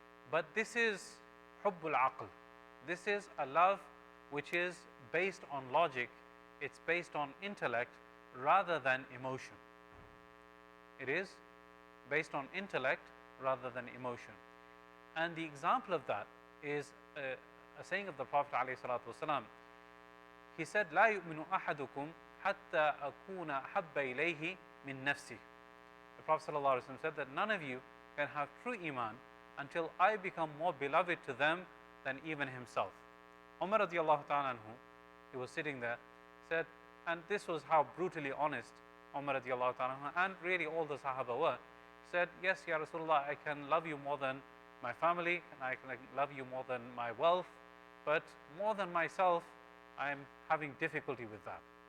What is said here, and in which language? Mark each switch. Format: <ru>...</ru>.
<en>But this is hubbul aql. This is a love which is based on logic, it's based on intellect rather than emotion. It is based on intellect rather than emotion. And the example of that is a saying of the Prophet ﷺ. He said,</en> <ar>لا يؤمن أحدكم حتى أكون أحب إليه من نفسه.</ar> <en>The Prophet ﷺ said that none of you can have true iman until I become more beloved to them than even himself. Umar radiallahu ta'ala anhu, he was sitting there, said, and this was how brutally honest Umar radiallahu ta'ala and really all the Sahaba were, said, yes, Ya Rasulullah, I can love you more than my family, and I can love you more than my wealth, but more than myself, I'm having difficulty with that.</en>